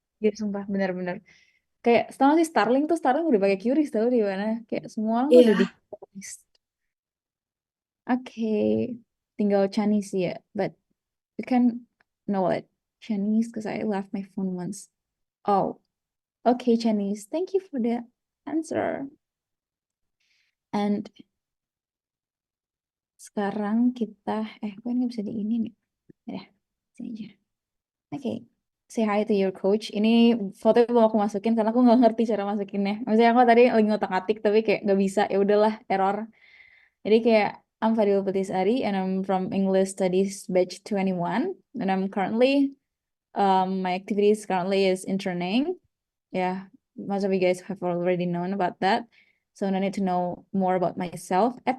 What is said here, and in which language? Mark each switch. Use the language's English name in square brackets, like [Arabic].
[Indonesian] Iya, sumpah, benar-benar. Kayak setahun sih Starling udah pakai QRIS tahu di mana. Kayak semua orang tuh udah di Iya, QRIS. Oke, tinggal Chinese ya. [English] But you can know what Chinese because I left my phone once. Oh, okay, Chinese. Thank you for the answer. [Indonesian] And sekarang kita, kok ini bisa di ini nih? Ya, sini aja. Oke, [English] say hi to your coach. [Indonesian] Ini foto belum aku masukin karena aku nggak ngerti cara masukinnya. Maksudnya aku tadi lagi ngotak-atik tapi kayak nggak bisa. Ya udahlah, error. Jadi kayak [English] I'm Fadil Putisari and I'm from English Studies batch 21 and I'm currently my activities currently is interning. Yeah, most of you guys have already known about that. So no need to know more about myself.